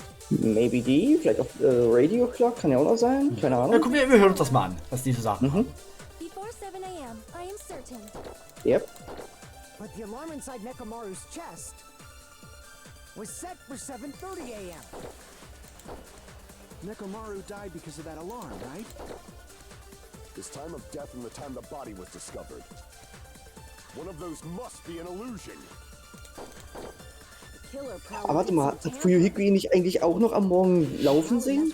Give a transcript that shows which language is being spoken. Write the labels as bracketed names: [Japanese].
[German] Maybe die, vielleicht auf Radio Clock, kann ja auch noch sein, keine Ja, Ahnung. guck, wir hören uns das mal an, was diese Sachen haben. [English] Before 7 a.m., I am certain. Yep. But the alarm inside Nekomaru's chest was set for 7:30 a.m. Nekomaru died because of that alarm, right? This time of death and the time the body was discovered. One of those must be an illusion. Killer [German] Aber [English] probably [German] warte mal, hat Fuyuhiko ihn nicht eigentlich auch noch am Morgen laufen sehen?